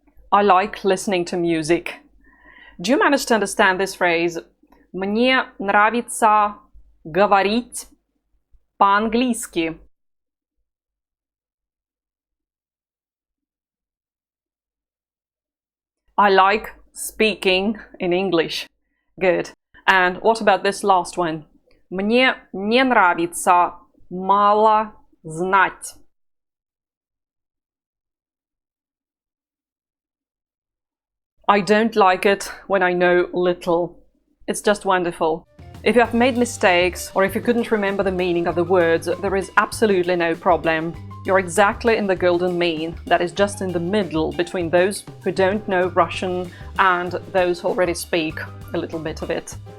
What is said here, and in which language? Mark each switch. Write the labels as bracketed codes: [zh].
[en] I like listening to music. Do you manage to understand this phrase [ru] «Мне нравится говорить по-английски»? [en] I like speaking in English. Good. And what about this last one? [ru] Мне не нравится мало знать. [en] I don't like it when I know little. It's just wonderful. If you have made mistakes or if you couldn't remember the meaning of the words, there is absolutely no problem. You're exactly in the golden mean, that is just in the middle between those who don't know Russian and those who already speak a little bit of it.